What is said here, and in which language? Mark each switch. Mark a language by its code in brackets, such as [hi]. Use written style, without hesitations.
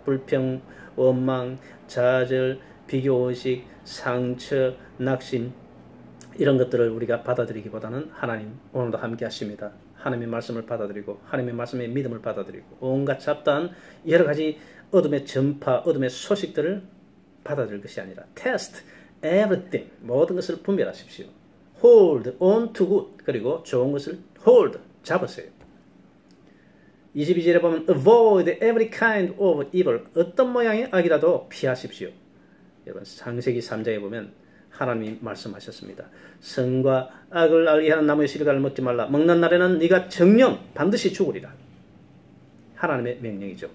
[ko] 불평, 원망, 좌절, 비교의식, 상처, 낙심 이런 것들을 우리가 받아들이기보다는 하나님 오늘도 함께 하십니다. 하나님의 말씀을 받아들이고 하나님의 말씀의 믿음을 받아들이고 온갖 잡다한 여러 가지 어둠의 전파, 어둠의 소식들을 받아들일 것이 아니라 [en] test everything [ko] 모든 것을 분별하십시오. [en] hold on to good [ko] 그리고 좋은 것을 [en] hold [ko] 잡으세요. 22절에 보면 [en] avoid every kind of evil [ko] 어떤 모양의 악이라도 피하십시오. 여러분 창세기 3장에 보면 하나님이 말씀하셨습니다. 선과 악을 알게 하는 나무의 실과를 먹지 말라. 먹는 날에는 네가 정령 반드시 죽으리라. 하나님의 명령이죠.